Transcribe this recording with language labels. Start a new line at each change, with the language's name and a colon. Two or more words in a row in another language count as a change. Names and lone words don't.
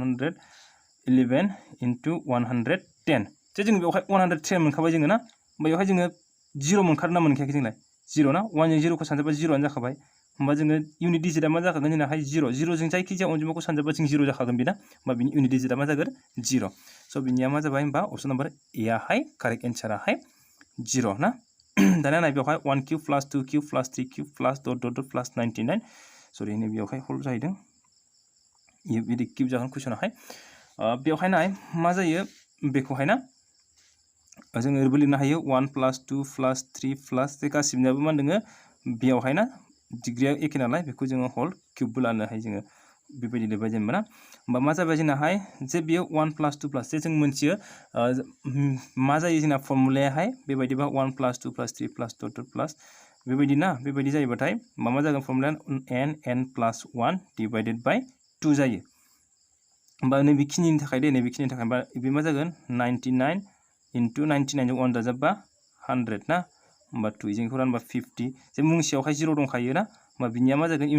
Bodo: 111 into 110 जे जों बेवहाय 110 मोनखाबाय जोङो ना बेवहाय जोङो 0 मोनखादों ना मोनखायाखै जोंलाय 0 ना 1 जों 0 खौ सानजाबा 0 आनो जाखाबाय होमबा जोङो
English: unit digit
Bodo: मा जाखागोन जोंनाहाय 0 0 जों जायखिजाया अनजिमाखौ सानजाबा जों 0 जाखागोन बेना होमबा बिनि
English: unit digit
Bodo: मा जागोन 0 स' बिनिया मा जाबाय होमबा
English: option number A
Bodo: आहाय
English: correct answer
Bodo: 0 ना दाना नाय बेवहाय
English: 1 cube plus 2 cube plus 3 cube plus dot dot dot plus 99
Bodo: सरि नै बेवहाय हल जाहैदों बिदि क्यूब जागोन कुइसनाहाय बेवहाय नाय मा जायो बेखौहाय ना जोङो ओरैबो लिरनो हायो
English: 1 plus 2 plus 3 plus
Bodo: जे गासिबनियाबो मा होनदों बेवहाय ना डिग्रिया एखे नालाय बेखौ जोङो हल क्यूबबो लानो हायो जोङो बेबायदि लिरबाय जेनेबा ना होमबा मा जाबाय जोंनाहाय जे बेयो
English: 1 plus 2 plus
Bodo: जे जों मोनथियो मा जायो जोंना फर्मुलायाहाय बेबायदिबा
English: 1 plus 2 plus
Bodo: 3 प्लस
English: dot dot plus
Bodo: बेबायदि ना बेबायदि जायोबाथाय मा जागोन फर्मुलाया
English: n plus 1 divided by 2
Bodo: जायो होमबा नैबेखिनिनि थाखाय नैबेखिनिनि थाखाय बे मा जागोन 99 into 99 जों 1 दाजाबबा 100 ना होमबा 2 जों बेखौ रानबा 50 जे मुंसेयावहाय 0 दंखायो ना होमबा बिनिया मा जागोन